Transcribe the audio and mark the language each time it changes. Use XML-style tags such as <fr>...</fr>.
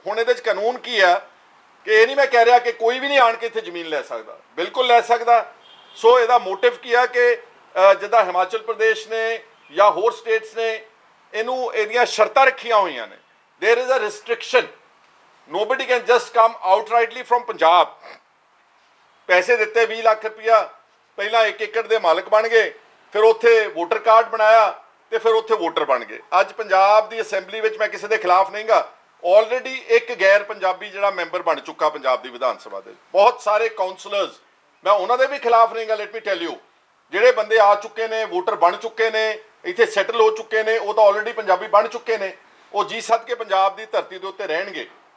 <pa>ਹੁਣ ਇਹਦੇ 'ਚ ਕਾਨੂੰਨ ਕੀ ਹੈ ਕਿ ਇਹ ਨਹੀਂ ਮੈਂ ਕਹਿ ਰਿਹਾ ਕਿ ਕੋਈ ਵੀ ਨਹੀਂ ਆਣ ਕੇ ਇੱਥੇ ਜ਼ਮੀਨ ਲੈ ਸਕਦਾ, ਬਿਲਕੁਲ ਲੈ ਸਕਦਾ। ਸੋ ਇਹਦਾ ਮੋਟਿਵ ਕੀ ਹੈ ਕਿ ਜਿੱਦਾਂ ਹਿਮਾਚਲ ਪ੍ਰਦੇਸ਼ ਨੇ ਜਾਂ ਹੋਰ ਸਟੇਟਸ ਨੇ ਇਹਦੀਆਂ ਸ਼ਰਤਾਂ ਰੱਖੀਆਂ ਹੋਈਆਂ ਨੇ।</pa> <en>There is a restriction, nobody can just come outrightly from Punjab.</en> <pa>ਪੈਸੇ ਦਿੱਤੇ 20 ਲੱਖ ਰੁਪਇਆ, ਪਹਿਲਾਂ 1 ਏਕੜ ਦੇ ਮਾਲਕ ਬਣ ਗਏ, ਫਿਰ ਉੱਥੇ ਵੋਟਰ ਕਾਰਡ ਬਣਾਇਆ ਤੇ ਫਿਰ ਉੱਥੇ ਵੋਟਰ ਬਣ ਗਏ। ਅੱਜ ਪੰਜਾਬ ਦੀ ਅਸੈਂਬਲੀ ਵਿੱਚ ਮੈਂ ਕਿਸੇ ਦੇ ਖਿਲਾਫ ਨਹੀਂਗਾ, ਆਲਰੇਡੀ ਇੱਕ ਗੈਰ ਪੰਜਾਬੀ ਜਿਹੜਾ ਮੈਂਬਰ ਬਣ ਚੁੱਕਾ ਪੰਜਾਬ ਦੀ ਵਿਧਾਨ ਸਭਾ ਦੇ। ਬਹੁਤ ਸਾਰੇ ਕਾਉਂਸਲਰਸ, ਮੈਂ ਉਹਨਾਂ ਦੇ ਵੀ ਖਿਲਾਫ ਨਹੀਂਗਾ।</pa> <en>let me tell you,</en> <pa>ਜਿਹੜੇ ਬੰਦੇ ਆ ਚੁੱਕੇ ਨੇ, ਵੋਟਰ ਬਣ ਚੁੱਕੇ ਨੇ, ਇੱਥੇ ਸੈਟਲ ਹੋ ਚੁੱਕੇ ਨੇ, ਉਹ ਤਾਂ ਆਲਰੇਡੀ ਪੰਜਾਬੀ ਬਣ ਚੁੱਕੇ ਨੇ, ਉਹ ਜੀ ਸੱਦ ਕੇ ਪੰਜਾਬ ਦੀ ਧਰਤੀ ਦੇ ਉੱਤੇ ਰਹਿਣਗੇ।</pa>